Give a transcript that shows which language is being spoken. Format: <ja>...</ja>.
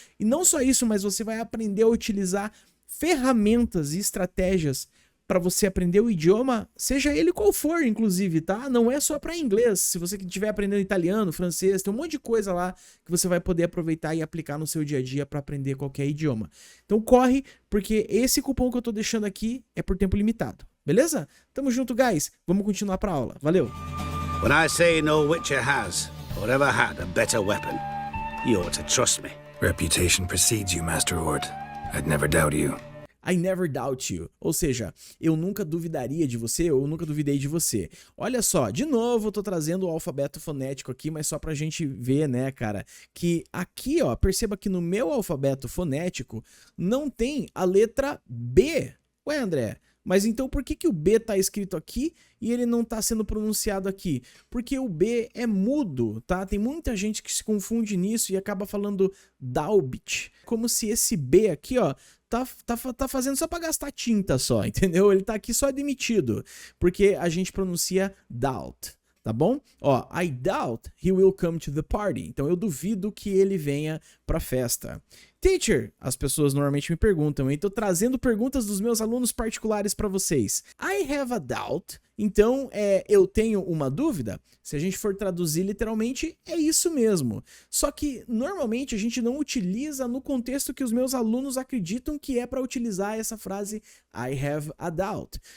<pt>E não só isso, mas você vai aprender a utilizar ferramentas e estratégias para você aprender o idioma, seja ele qual for, inclusive, tá? Não é só para inglês. Se você estiver aprendendo italiano, francês, tem um monte de coisa lá que você vai poder aproveitar e aplicar no seu dia a dia para aprender qualquer idioma. Então corre, porque esse cupom que eu tô deixando aqui é por tempo limitado. Beleza? Tamo junto, guys. Vamos continuar pra aula. Valeu!</pt> <en>When I say no witcher has, or ever had, a better weapon, you ought to trust me. Reputation precedes you, Master Ord. I'd never doubt you. I never doubt you.</en> <pt>Ou seja, eu nunca duvidaria de você, ou eu nunca duvidei de você. Olha só, de novo eu tô trazendo o alfabeto fonético aqui, mas só pra gente ver, né, cara, que aqui, ó, perceba que no meu alfabeto fonético não tem a letra B. Ué, André, mas então por que o B tá escrito aqui e ele não tá sendo pronunciado aqui? Porque o B é mudo, tá? Tem muita gente que se confunde nisso e acaba falando Daubit, como se esse B aqui, ó, tá fazendo só pra gastar tinta só, entendeu? Ele tá aqui só demitido, porque a gente pronuncia doubt, tá bom?</pt> <en>Ó, I doubt he will come to the party.</en> <pt>Então eu duvido que ele venha pra festa. Teacher, as pessoas normalmente me perguntam, hein? Tô trazendo perguntas dos meus alunos particulares para vocês.</pt> <en>I have a doubt.</en> <pt>Então, eu tenho uma dúvida? Se a gente for traduzir literalmente, é isso mesmo. Só que, normalmente, a gente não utiliza no contexto que os meus alunos acreditam que é para utilizar essa frase</pt> <en>I have a doubt.</en>